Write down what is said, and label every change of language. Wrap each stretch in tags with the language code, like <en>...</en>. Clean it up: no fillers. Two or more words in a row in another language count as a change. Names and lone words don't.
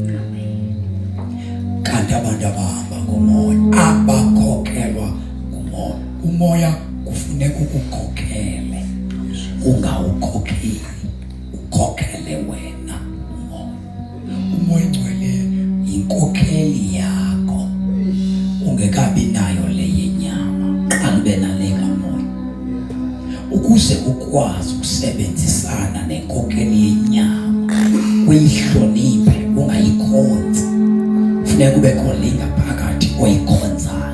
<xh>Kanti abantu abahamba ngomoya abakhokhelwa ngumoya. Umoya kufuneka ukukhokhele. Ungawukhokheli, ukhokhele wena umoya. Umoya oyingcwele inkokheli yakho. Ungekabi nayo le yenyama, qale nale kamoya. Ukuze ukwazi ukusebenzisana nenkokheli yenyama, uyihloniphe ungayikhonzi. Funeka ube khona ngaphakathi oyikhonzayo.</xh>